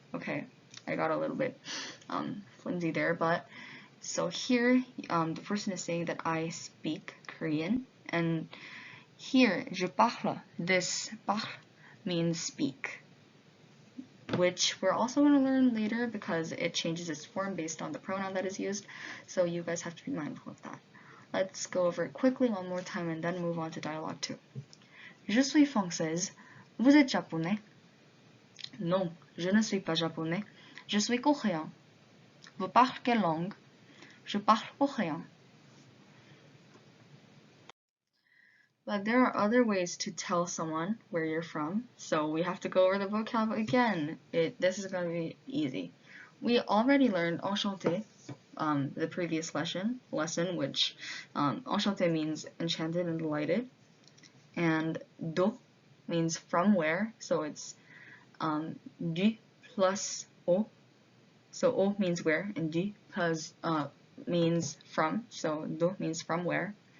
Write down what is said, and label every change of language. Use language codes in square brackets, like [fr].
[en] Okay, I got a little bit flimsy there, but so here the person is saying that I speak Korean, and here je parle, this parle means speak, which we're also going to learn later because it changes its form based on the pronoun that is used, so you guys have to be mindful of that. Let's go over it quickly one more time and then move on to dialogue 2. [fr] Je suis française. Vous êtes japonais? Non, je ne suis pas japonais. Je suis coréen. Vous parlez quelle langue? Je parle coréen. [en] But there are other ways to tell someone where you're from, so we have to go over the vocab again. This is going to be easy. We already learned enchanté, the previous lesson, which enchanté means enchanted and delighted, and do means from where, so it's du plus o, so o means where, and du plus means from, so do means from where.